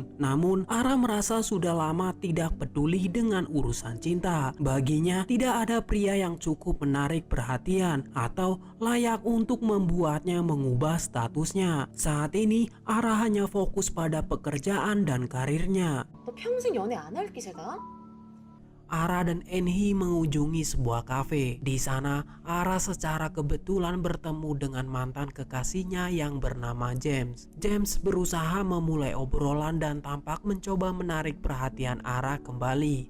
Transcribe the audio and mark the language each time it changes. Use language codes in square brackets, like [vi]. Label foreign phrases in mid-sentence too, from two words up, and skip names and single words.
[id] Namun, Ara merasa sudah lama tidak peduli dengan urusan cinta. Baginya, tidak ada pria yang cukup menarik perhatian atau layak untuk membuatnya mengubah statusnya. Saat ini, Ara hanya fokus pada pekerjaan dan karirnya. [ko] 너 평생 연애 안 할 기세다? [id] Ara dan Enhi mengunjungi sebuah kafe. Di sana, Ara secara kebetulan bertemu dengan mantan kekasihnya yang bernama James. James berusaha memulai obrolan dan tampak mencoba menarik perhatian Ara kembali.